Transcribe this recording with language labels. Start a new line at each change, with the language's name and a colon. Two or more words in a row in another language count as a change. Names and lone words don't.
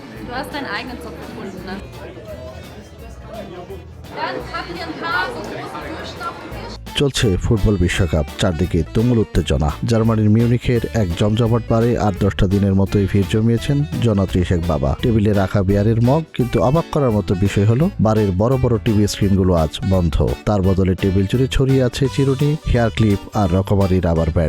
German: Du hast deinen eigenen Zopf gefunden, ne? Dann haben wir ein paar so große Bürsten auf dem Tisch.
Bangla: চলছে ফুটবল বিশ্বকাপ, চারদিকে তুমুল উত্তেজনা। জার্মানির মিউনিখের এক জমজমাট বারে 8-10টা দিনের মতোই ভিড় জমিয়েছেন জনাত্রী শেখ বাবা। টেবিলে রাখা বিয়ারের মগ, কিন্তু অবাক করার মতো বিষয় হলো বারের বড় বড় টিভি স্ক্রিনগুলো আজ বন্ধ। তার বদলে টেবিল জুড়ে ছড়িয়ে আছে চিরুনি, হেয়ার ক্লিপ আর রকমারি রাবার ব্যান্ড।